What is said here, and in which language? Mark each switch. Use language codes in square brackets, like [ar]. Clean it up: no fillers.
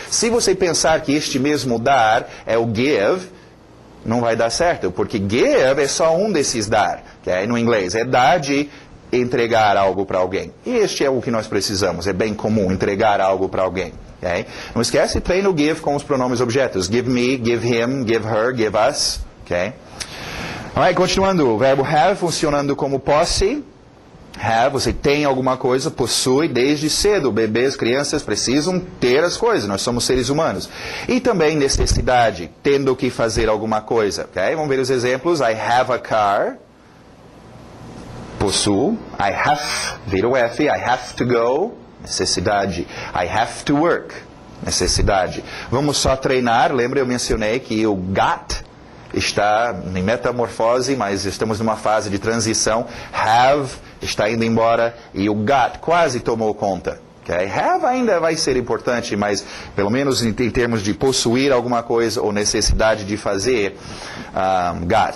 [pt] Se você pensar que este mesmo dar é o give, não vai dar certo, porque give é só um desses dar, okay? No inglês, é dar de entregar algo para alguém. E este é o que nós precisamos, é bem comum, entregar algo para alguém. Okay? Não esquece, treina o give com os pronomes objetos. [en] Give me, give him, give her, give us. Okay? Alright, [pt] continuando, o verbo have funcionando como posse. Have, você tem alguma coisa, possui desde cedo. Bebês, crianças precisam ter as coisas, nós somos seres humanos. E também necessidade, tendo que fazer alguma coisa. Okay? Vamos ver os exemplos. [en] I have a car. [pt] Possuo. [en] I have, [pt] vira o F, [en] I have to go. [pt] Necessidade. [en] I have to work. Necessidade. [pt] Vamos só treinar. Lembra, eu mencionei que o got está em metamorfose, mas estamos numa fase de transição. Have está indo embora e o got quase tomou conta. Okay? Have ainda vai ser importante, mas pelo menos em termos de possuir alguma coisa ou necessidade de fazer, got.